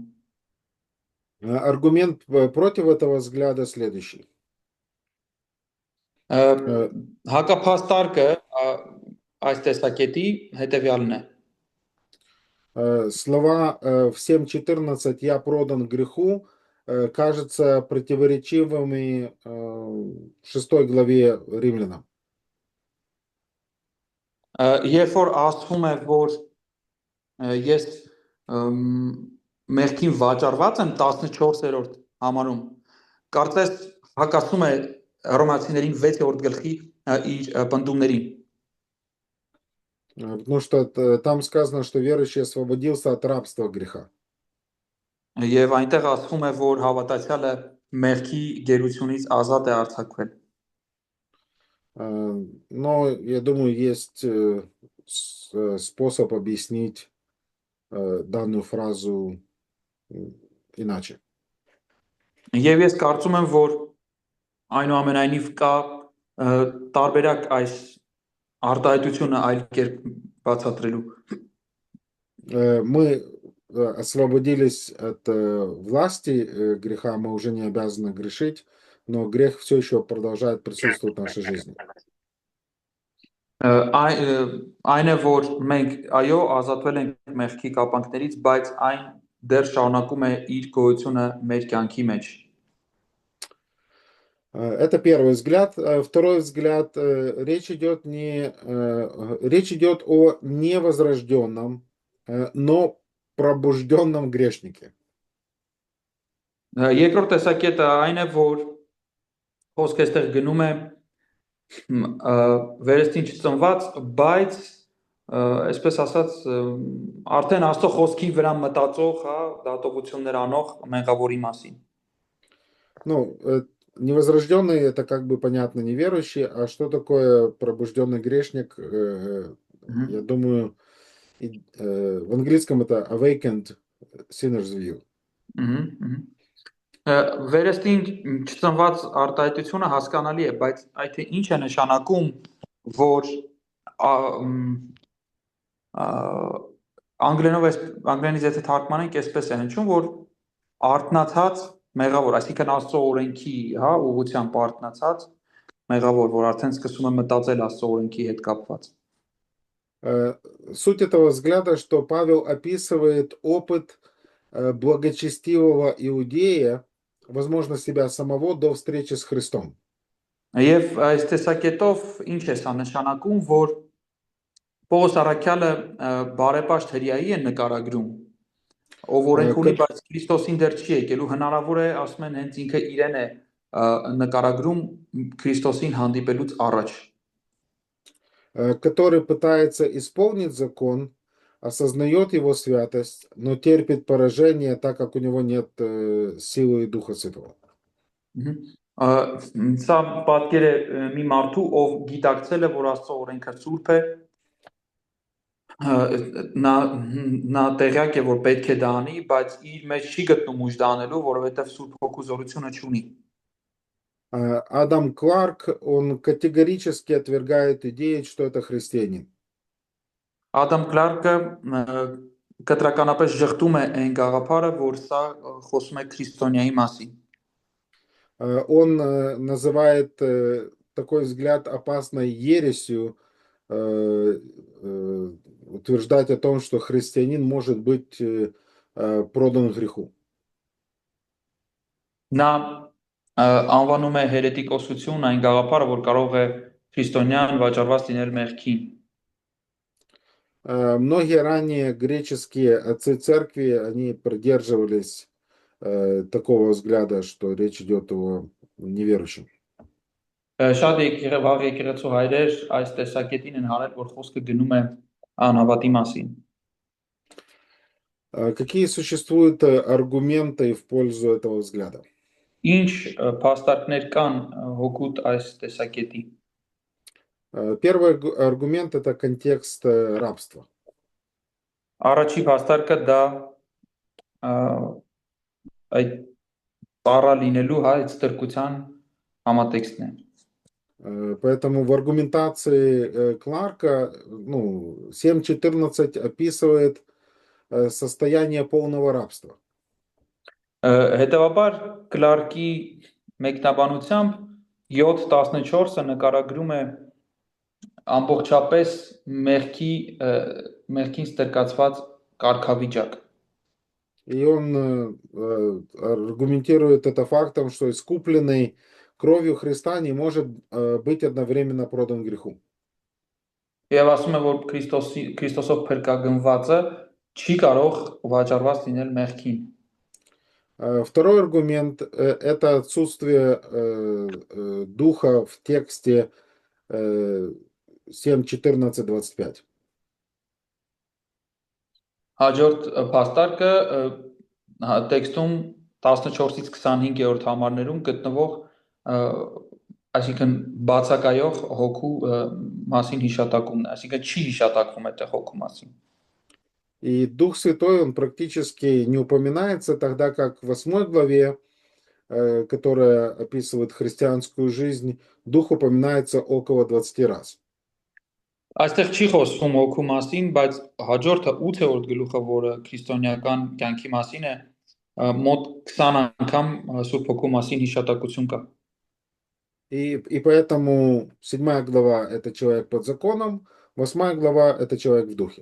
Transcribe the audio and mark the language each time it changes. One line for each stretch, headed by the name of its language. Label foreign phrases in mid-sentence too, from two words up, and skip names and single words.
Russian: Аргумент против этого взгляда следующий.
Armenian: Հակափաստարկը այս տեսակետի հետևյալն է։
Russian: Слова в 7:14 «я продан греху» кажется противоречивыми в 6 главе Римлянам.
Armenian: Երբ որ ասվում է, որ ես մեղքին վաճառված եմ 14-րդ համարում, կարծես հակասում է Հռոմեացիներին 6-րդ գլխի իր պնդումներին։
Russian: Потому что там сказано, что верующий освободился от рабства греха.
Armenian: Եվ այնտեղ ասվում է, որ հավատացյալը մեղքի գերությունից ազատ է արձակվել։
Russian: Но я думаю, есть способ объяснить данную фразу иначе.
Armenian: Եվ ես կարծում եմ, որ այնուամենայնիվ կա տարբերակ այս արտահայտությունը այլ կերպ բացատրելու։
Russian: Мы освободились от власти греха, мы уже не обязаны грешить, но грех все еще продолжает присутствовать в нашей жизни.
Armenian: Այն է, որ մենք այո ազատվել ենք մեղքի կապանքներից, բայց այն դեռ շարունակում է իր գոյությունը մեր կյանքի մեջ։
Russian: Это первый взгляд. Второй взгляд, речь идет о невозрожденном, но пробужденном грешнике.
Armenian: Երկրորդ տեսակետը այն է, որ խոսքը այստեղ գնում է վերստին չծնված, բայց այսպես ասած արդեն Աստծո խոսքի վրա մտածող, հա, դատողություններ անող մեղավորի մասին։
Russian: Ну, невозрожденный это как бы понятно неверующий, а что такое пробужденный грешник? Я думаю, в английском это
English: awakened sinner's view.
Armenian: Վերստին չծնված արտահայտությունը հասկանալի է, բայց այդ ինչ է նշանակում, որ անգլերենից եթե թարգմանենք, այսպես է հնչում, որ արթնացած մեղավոր, այսինքն Աստծո օրենքի, հա, ուղղությամբ արթնացած մեղավոր, որ արդեն սկսում է մտածել Աստծո օրենքի հետ կապված։
Russian: Суть этого взгляда, что Павел описывает опыт благочестивого иудея, возможно, себя самого до встречи с Христом.
Armenian: Եվ այս տեսակետով ինչ է սա նշանակում, որ Պողոս առաքյալը բարեպաշտ հրեայի է նկարագրում, ով օրենք ունի, բայց Քրիստոսին դեռ չի եկել, ու հնարավոր է, ասում են, հենց ինքը իրեն է նկարագրում Քրիստոսին հանդիպելուց առաջ,
Russian: который пытается исполнить закон, осознает его святость, но терпит поражение, так как у него нет силы и Духа Святого.
Armenian: Սա պատկեր է մի մարդու, ով գիտակցել է, որ Աստծո օրենքը սուրբ է, նա տեղյակ է, որ պետք է դա անի, բայց իր մեջ չի գտնում ուժ դա անելու, որովհետև Սուրբ Հոգու զորությունը չունի։
Russian: Адам Кларк, он категорически отвергает идею, что это христианин.
Armenian: Ադամ Կլարկը կտրականապես ժխտում է այն գաղափարը, որ սա խոսում է քրիստոնյայի մասին։
Russian: Он называет такой взгляд опасной ересью, утверждать о том, что христианин может быть продан греху.
Armenian: Նա անվանում է հերետիկոսություն այն գաղափարը, որ կարող է քրիստոնյան վաճառված լինել մեղքին։
Russian: Многие ранее греческие отцы церкви, они придерживались такого взгляда, что речь идет о неверующем.
Armenian: Շատ վաղ եկեղեցու հայրեր այս տեսակետին են հանել, որ խոսքը գնում է անհավատի մասին։
Russian: Какие существуют аргументы в пользу этого взгляда?
Armenian: Ինչ փաստարկներ կան հոգուտ այս տեսակետի։
Russian: Первый аргумент это контекст рабства.
Armenian: Առաջի փաստարկը դա այդ ծառա լինելու, հա, այդ ստրկության համատեքստն է։
Russian: Поэтому в аргументации Кларка, 7.14 описывает состояние полного рабства.
Armenian: Հետևաբար Կլարկի մեկնաբանությամբ 7.14-ը նկարագրում է ամբողջապես մեղքին ստրկացված կարգավիճակ։
Russian: И он аргументирует это фактом, что искупленный кровью Христа не может быть одновременно продан греху.
Armenian: Եվ ասում է, որ Քրիստոսով փրկագնվածը չի կարող վաճառված լինել մեղքին։
Russian: Второй аргумент это отсутствие духа в тексте 7.14.25.
Armenian: Հաջորդ փաստարկը տեքստում 14-ից 25-րդ համարներում գտնվող այսինքն բացակայող հոգու մասին հիշատակումն է, այսինքն չի հիշատակվում այդտեղ հոգու մասին։
Russian: И Дух Святой, он практически не упоминается, тогда как в 8 главе, которая описывает христианскую жизнь, Дух упоминается около 20 раз.
Armenian: Այստեղ չի խոսվում հոգու մասին, բայց հաջորդը 8-րդ գլուխը, որը քրիստոնեական կյանքի մասին է, մոտ 20 անգամ Սուրբ Հոգու մասին հիշատակություն կա։
Russian: И поэтому 7 глава это человек под законом, 8 глава это человек в духе.